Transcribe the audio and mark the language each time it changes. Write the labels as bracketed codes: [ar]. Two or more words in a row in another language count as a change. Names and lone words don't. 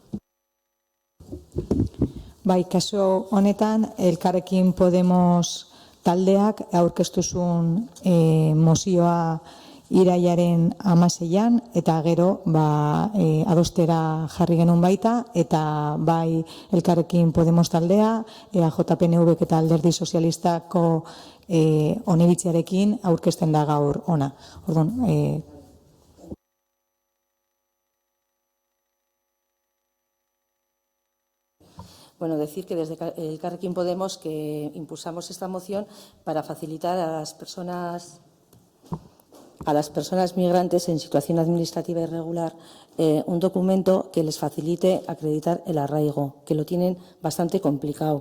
[eu] Bai, kasu honetan, Elkarrekin Podemos taldeak aurkeztu zuen mozioa irailaren 16an eta gero adostera jarri genuen baita, eta bai Elkarrekin Podemos taldea, EAJ-PNV eta Alderdi Sozialistako onibitziarekin aurkezten da gaur ona. Orduan, Bueno, [es] decir que desde Elkarrekin Podemos que impulsamos esta moción para facilitar a las personas migrantes en situación administrativa irregular un documento que les facilite acreditar el arraigo, que lo tienen bastante complicado.